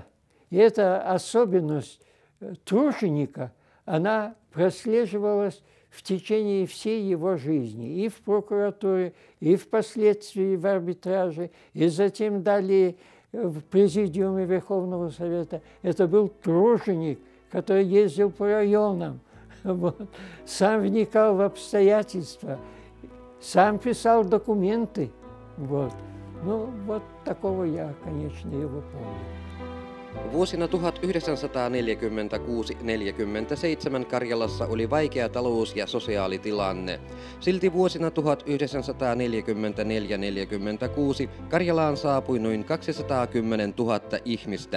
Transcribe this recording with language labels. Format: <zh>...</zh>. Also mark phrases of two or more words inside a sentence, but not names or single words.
<ru>И эта особенность труженика, она прослеживалась в течение всей его жизни, и в прокуратуре, и впоследствии в арбитраже, и затем далее в президиуме Верховного Совета. Это был труженик, который ездил по районам, вот, сам вникал в обстоятельства, сам писал документы. Вот. Ну, вот такого я, конечно, его помню.</ru> <fi>Vuosina 1946-47 Karjalassa oli vaikea talous- ja sosiaalitilanne. Silti vuosina 1944-46 Karjalaan saapui noin 210 000 ihmistä.</fi>